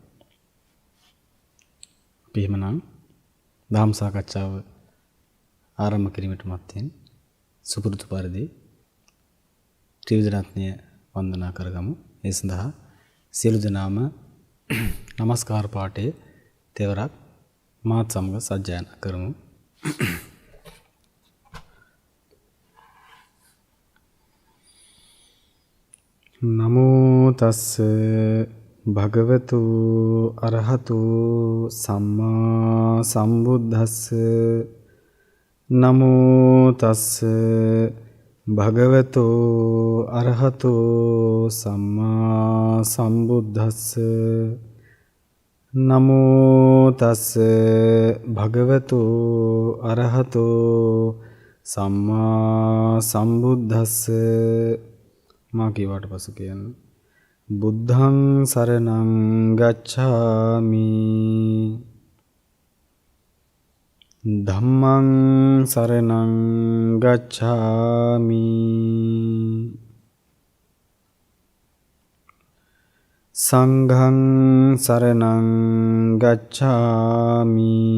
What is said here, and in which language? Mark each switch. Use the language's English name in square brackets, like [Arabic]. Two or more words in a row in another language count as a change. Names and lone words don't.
[Sinhala] අපි එහෙමනම් ධම්ම සාකච්ඡාව ආරම්භ කිරීමට මත්තෙන් සුපුරුදු පරිදි ත්‍රිවිධ රත්නය වන්දනා කරගමු. ඒ සඳහා සියලු දෙනාම নমස්කාර පාඨයේ තෙවරක් මාත් සමග සජ්ජායනා කරමු. [Pali] නමෝ තස්ස භගවතු අරහතු සම්මා සම්බුද්දස්ස. නමෝ තස්ස භගවතු අරහතු සම්මා සම්බුද්දස්ස. නමෝ තස්ස භගවතු අරහතු සම්මා සම්බුද්දස්ස. [Sinhala] මා කීවට පසු කියන්න. [Pali] බුද්ධං සරණං ගච්ඡාමි. ධම්මං සරණං ගච්ඡාමි. සංඝං සරණං ගච්ඡාමි.